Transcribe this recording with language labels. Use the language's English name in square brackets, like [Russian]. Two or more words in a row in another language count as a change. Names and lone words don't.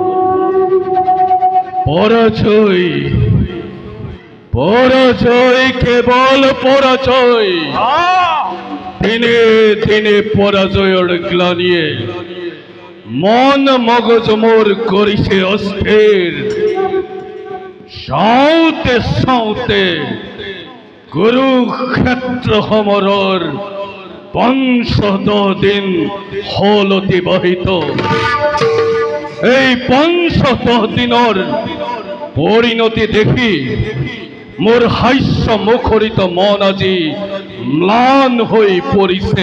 [Assamese] পরাজয় পরাজয় কেবল পরাজয়। দিনে দিনে পরাজয়ের গ্লানিয়ে মন মগজ মোর করিছে অস্থির। সাউতে সাউতে কুরুক্ষেত্র সমৰৰ ৫০০ দিন হল অতিবাহিত। এই ৫০০ দিনৰ পৰিণতি দেখি মোৰ হাস্য মুখৰিত মন আজি ম্লান হৈ পৰিছে।